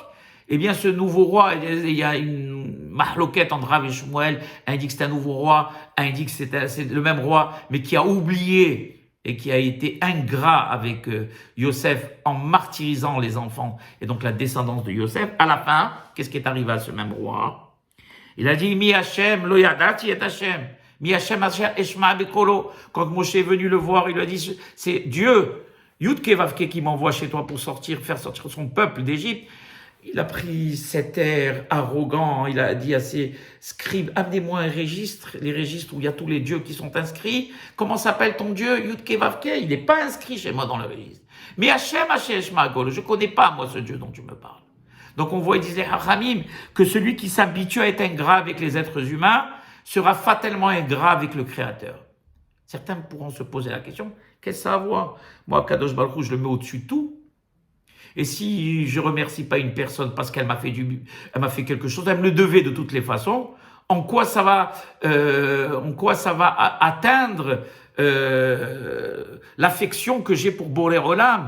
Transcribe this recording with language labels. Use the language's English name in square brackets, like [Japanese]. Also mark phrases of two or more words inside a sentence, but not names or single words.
[French] Eh bien, ce nouveau roi, il y a une mahloquette entre Rav et Shmuel, un dit que c'est un nouveau roi, un dit que c'est le même roi, mais qui a oublié et qui a été ingrat avec Yosef en martyrisant les enfants et donc la descendance de Yosef. À la fin, qu'est-ce qui est arrivé à ce même roi? Il a dit, [Hebrew] מי השם לא ידעתי את השם. מי השם אשר אשמע בקולו. [French] Quand Moshe est venu le voir, il lui a dit, c'est Dieu, Yudke Vavke, qui m'envoie chez toi pour faire sortir son peuple d'Égypte. Il a pris cet air arrogant, il a dit à ses scribes, amenez-moi un registre, les registres où il y a tous les dieux qui sont inscrits. Comment s'appelle ton Dieu? Yudke Vavke, il n'est pas inscrit chez moi dans le registre. [Hebrew] Mais השם אשר אשמע בקולו, [French] je ne connais pas moi ce Dieu dont tu me parles. Donc on voit, il disait Hachamim, que celui qui s'habitue à être ingrat avec les êtres humains sera fatalement ingrat avec le Créateur. Certains pourront se poser la question, qu'est-ce que ça a à voir? Moi, [Hebrew] קדוש ברוך הוא, [French] je le mets au-dessus de tout. Et si je remercie pas une personne parce qu'elle m'a fait quelque chose, elle me le devait de toutes les façons, en quoi ça va atteindre l'affection que j'ai pour [Hebrew] בורא עולם?